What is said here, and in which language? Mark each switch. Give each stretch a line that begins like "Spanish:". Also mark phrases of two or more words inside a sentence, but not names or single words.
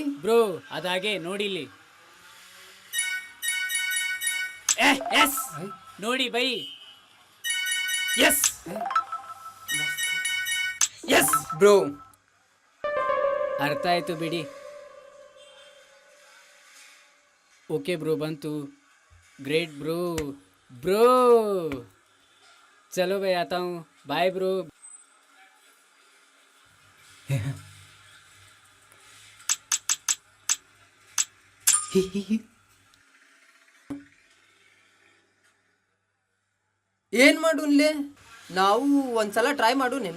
Kannada: ಬ್ರೋ ಅದಾಗೆ ನೋಡಿಲಿ. ಎಸ್ ನೋಡಿ ಬೈ.
English: yes yes
Kannada: ಬ್ರೋ, ಅರ್ಥ ಆಯ್ತು ಬಿಡಿ.
English: okay bro,
Kannada: ಬಂತು.
English: great bro.
Hindi: ब्रो चलो भाई, आता हूँ.
English: bye bro.
Kannada: ಏನ್ ಮಾಡೋನ್ಲೆ? ನಾವು ಒಂದ್ಸಲ ಟ್ರೈ ಮಾಡೋನೇನ?